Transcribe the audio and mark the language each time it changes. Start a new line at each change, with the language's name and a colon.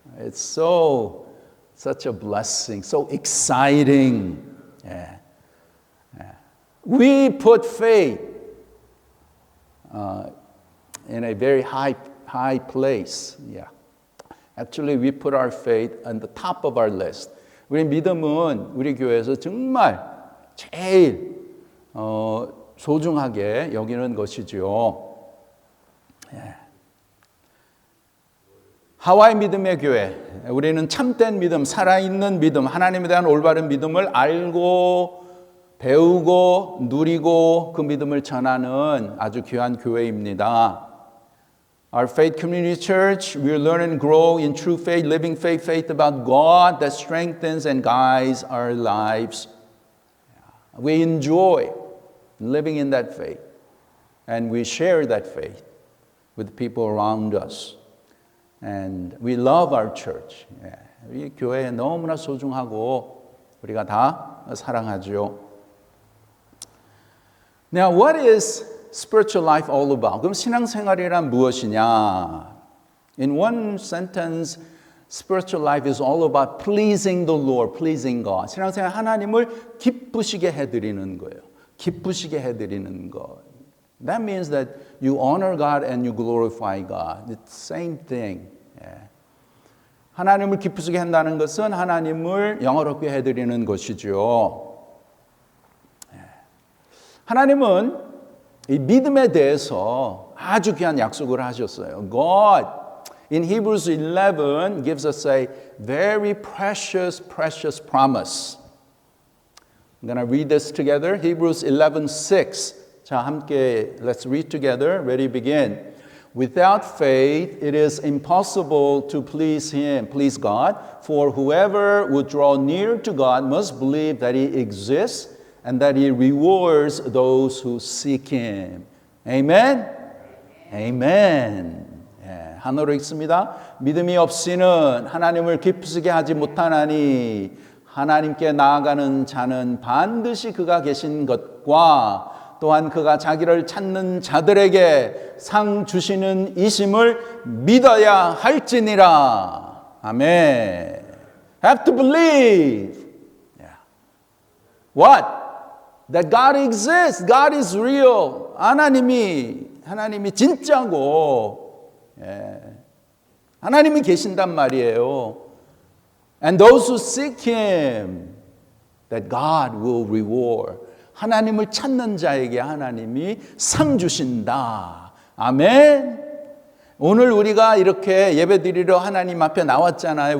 English: It's such a blessing, so exciting. Yeah. We put faith in a very high place. Yeah. Actually, we put our faith on the top of our list.
Korean: 우리 믿음은 우리 교회에서 정말 제일 소중하게 여기는 것이죠. 예. 하와이 믿음의 교회, 우리는 참된 믿음, 살아있는 믿음, 하나님에 대한 올바른 믿음을 알고 배우고 누리고 그 믿음을 전하는 아주 귀한 교회입니다.
English: Our faith community church, we learn and grow in true faith, living faith about God that strengthens and guides our lives. We enjoy living in that faith, and we share that faith with people around us. And we love our church.
Korean: 우리 교회 너무나 소중하고 우리가 다 사랑하죠.
English: Now, what is spiritual life all about?
Korean: 그럼 신앙생활이란 무엇이냐?
English: In one sentence, spiritual life is all about pleasing the Lord, pleasing God.
Korean: 신앙생활 하나님을 기쁘시게 해드리는 거예요. 기쁘시게 해드리는 것.
English: That means that you honor God and you glorify God. It's the same thing.
Korean: 하나님을 기쁘시게 한다는 것은 하나님을 영화롭게 해드리는 것이죠. 하나님은 이 믿음에 대해서 아주 귀한 약속을 하셨어요.
English: God in Hebrews 11 gives us a very precious promise. I'm going to read this together. Hebrews 11:6.
Korean: 자, 함께
English: let's read together. Ready, begin. Without faith, it is impossible to please God, for whoever would draw near to God must believe that He exists and that He rewards those who seek Him.
Korean: Amen? Amen. 예, 한어로 읽습니다. 믿음이 없이는 하나님을 기쁘시게 하지 못하나니 하나님께 나아가는 자는 반드시 그가 계신 것과 또한 그가 자기를 찾는 자들에게 상 주시는 이심을 믿어야 할지니라. 아멘.
English: Have to believe. Yeah. What? That God exists. God is real.
Korean: 하나님이 진짜고, 예. 하나님이 계신단 말이에요.
English: And those who seek Him, that God will reward.
Korean: 하나님을 찾는 자에게 하나님이 상 주신다. 아멘. 오늘 우리가 이렇게 예배드리러 하나님 앞에 나왔잖아요.